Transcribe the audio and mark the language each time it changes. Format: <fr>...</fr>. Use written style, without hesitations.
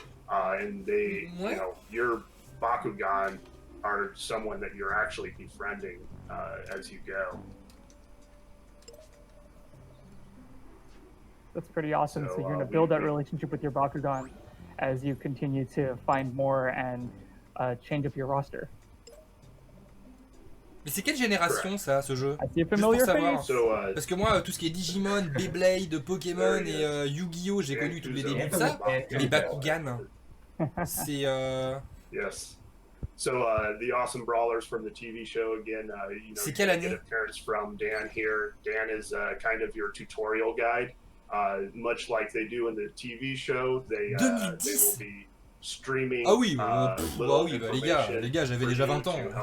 <en>And they, you know, your Bakugan are someone that you're actually befriending as you go. That's pretty awesome. So you're going to build that relationship with your Bakugan as you continue to find more and change up your roster.</en> <fr>Mais c'est quelle génération ça, ce jeu? Juste pour savoir. Parce que moi, tout ce qui est Digimon, Beyblade, Pokémon et Yu-Gi-Oh, j'ai connu tous les débuts de ça. Mais Bakugan, c'est...</fr> <en>Yes. So the awesome brawlers from the TV show again. You know,</en> <fr>c'est quelle année?</fr> <en>Get appearance from Dan here. Dan is kind of your tutorial guide. Much like they do in the TV show, they will be streaming.</en> <fr>Ah oui, bah oui, bah les gars, j'avais déjà 20 ans.</fr>